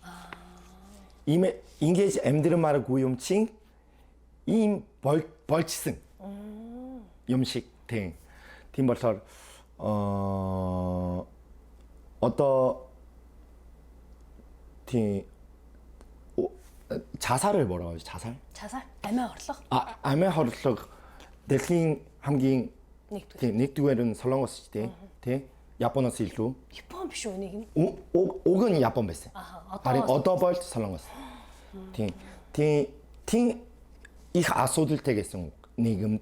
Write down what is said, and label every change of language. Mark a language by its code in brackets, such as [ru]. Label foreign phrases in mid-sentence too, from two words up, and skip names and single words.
[mn] Ингэж амьдрмааргүй юм чинь ийм болчихсон юм шиг тийм. Тийм болохоор одоо тий [ko] 자살을 뭐라고 하지? 자살? 자살? [mn] амиа орлого. 암의 хорлог дэлхийн хамгийн Нэгдүгээр. нэгдүгээр нь Солонгос шүү дээ. Тий. Японоос илүү. Япон биш үү нэг нь? Уг нь Япон байсан. Харин одоо бол Солонгос. Тий. Их асуудалтай гэсэн нийгэмд.